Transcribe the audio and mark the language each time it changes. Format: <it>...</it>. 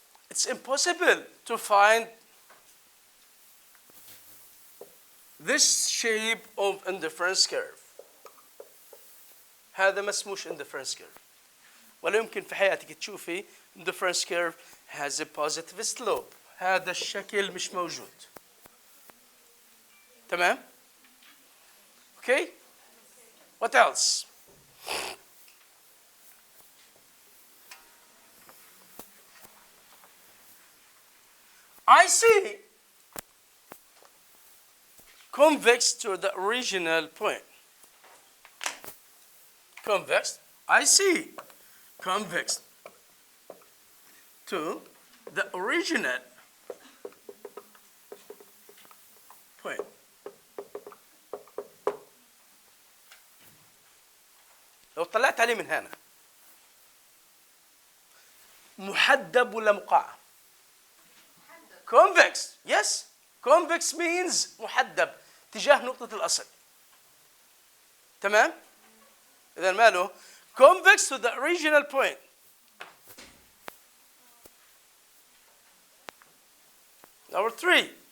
<en>It's impossible to find this shape of indifference curve.</en> <ar>هذا ما اسموش indifference curve. ولا يمكن في حياتك تشوفي</ar> <en>indifference curve has a positive slope.</en> <ar>هذا الشكل مش موجود. تمام؟</ar> <en>Okay? What else? I see convex to the original point. Convex, I see convex to the original point.</en> <ar>لو طلعت عليه من هنا محدب ولا مقعر؟</ar> <en>Convex, yes. Convex means</en> <ar>محدب تجاه نقطة الأصل. تمام؟ إذا ماله؟</ar> <en>Convex to the original point. Number three.</en>